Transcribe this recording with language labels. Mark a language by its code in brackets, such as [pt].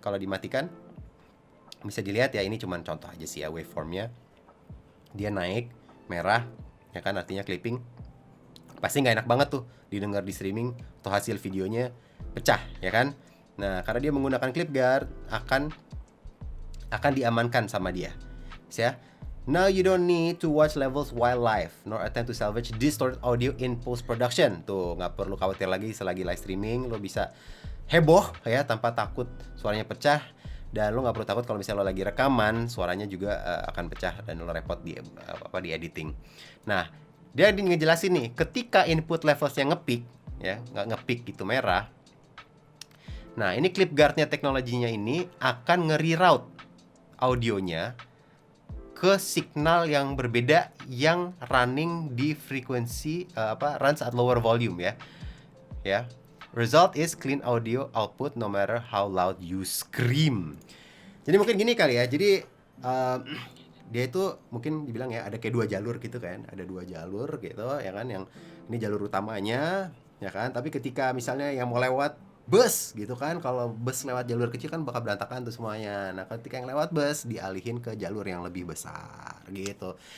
[id] Kalau dimatikan bisa dilihat ya, ini cuman contoh aja sih ya waveformnya. Dia naik merah ya kan, artinya clipping. Pasti nggak enak banget tuh didengar di streaming atau hasil videonya pecah ya kan. Nah, karena dia menggunakan clip guard akan diamankan sama dia. Ya. [en] Now you don't need to watch levels while live, nor attempt to salvage distorted audio in post production. [id] Tuh, nggak perlu khawatir lagi selagi live streaming, lo bisa heboh ya tanpa takut suaranya pecah. Dan lo nggak perlu takut kalau misalnya lo lagi rekaman, suaranya juga akan pecah dan lo repot di editing. Nah, dia ngejelasin nih, ketika input levelsnya ngepeak, ya nggak ngepeak gitu merah. Nah, ini clip guardnya teknologinya ini akan nge-reroute audionya ke signal yang berbeda yang running di frekuensi [en] runs at lower volume [id] ya. Ya. [en] Result is clean audio output no matter how loud you scream. [id] Jadi mungkin gini kali ya. Jadi dia itu mungkin dibilang ya ada kayak 2 jalur gitu kan. Ada 2 jalur gitu ya kan, yang ini jalur utamanya ya kan. Tapi ketika misalnya yang mau lewat bus gitu kan, kalau bus lewat jalur kecil kan bakal berantakan tuh semuanya. Nah, ketika yang lewat bus dialihin ke jalur yang lebih besar gitu.